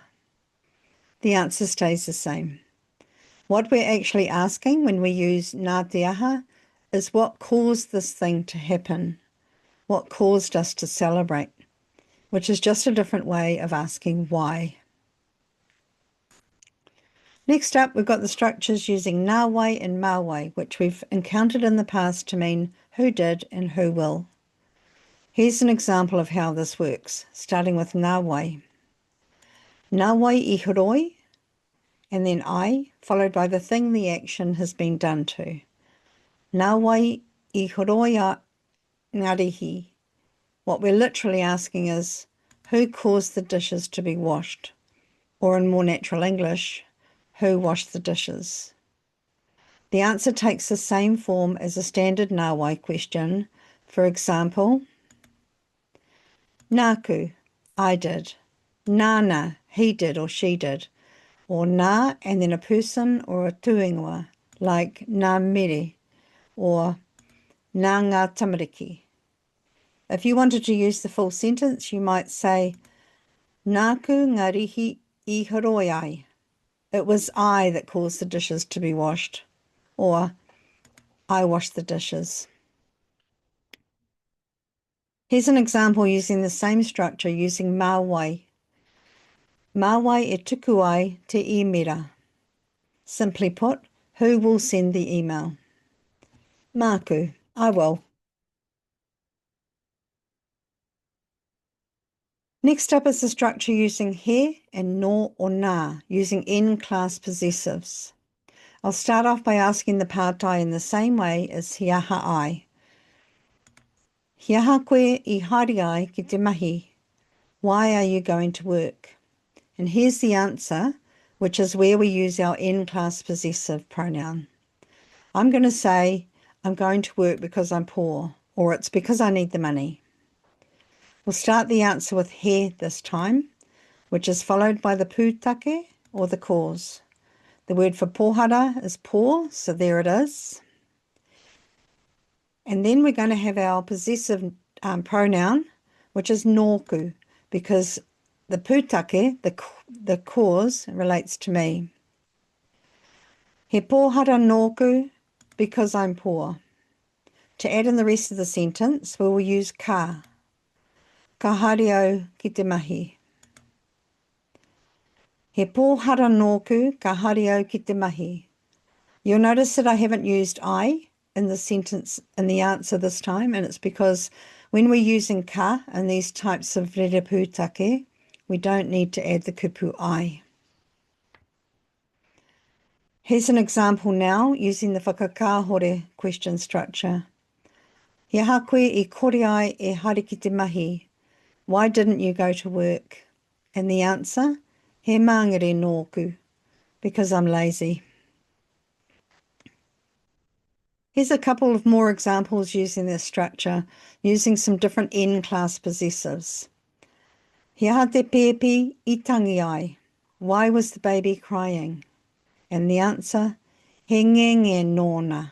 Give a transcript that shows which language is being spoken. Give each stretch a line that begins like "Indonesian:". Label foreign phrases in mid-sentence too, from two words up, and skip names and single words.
English: The answer stays the same. What we're actually asking when we use
Māori: Ngā Te Aha
English: is what caused this thing to happen, what caused us to celebrate, which is just a different way of asking why. Next up, we've got the structures using nāwai and māwai, which we've encountered in the past to mean who did and who will. Here's an example of how this works, starting with nāwai.
Māori: Nāwai I horoi,
English: and then I, followed by the thing the action has been done to.
Māori: Nāwai I horoi a ngarihi.
English: What we're literally asking is, who caused the dishes to be washed? Or in more natural English, who washed the dishes? The answer takes the same form as a standard nāwai question. For example, nāku, I did. Nāna, he did or she did. Or nā and then a person or a tuingoa, like nā mere or
Māori: nā ngā tamariki.
English: If you wanted to use the full sentence, you might say,
Māori: nāku ngarihi I horoi ai.
English: It was I that caused the dishes to be washed, or I washed the dishes. Here's an example using the same structure using māwai.
Māori: Māwai e tuku ai te imera.
English: Simply put, who will send the email? Māku, I will. Next up is the structure using he and no or nā, using N-class possessives. I'll start off by asking the pātai in the same way as
Māori: he aha ai. He aha koe I haere ai ki te mahi.
English: Why are you going to work? And here's the answer, which is where we use our N-class possessive pronoun. I'm going to say, I'm going to work because I'm poor, or it's because I need the money. We'll start the answer with he this time, which is followed by the pūtake, or the cause. The word for pohara is poor, so there it is. And then we're going to have our possessive pronoun, which is nōku, because the pūtake, the cause, relates to me.
Māori: He pohara nōku
English: because I'm poor. To add in the rest of the sentence, we will use ka.
Māori: Ka haere au ki te mahi. He pohara nōku ka haere au ki te mahi.
English: You'll notice that I haven't used I in the sentence, in the answer this time, and it's because when we're using ka in these types of rerepūtake, we don't need to add the kupu I. Here's an example now using the Whakakāhore question structure.
Māori: He aha koe I kore ai e haere ki te mahi.
English: Why didn't you go to work? And the answer,
Māori: he mangere nōku,
English: because I'm lazy. Here's a couple of more examples using this structure, using some different N-class possessives.
Māori: He aha te pēpi I tangi ai.
English: Why was the baby crying? And the answer,
Māori: he ngenge nōna.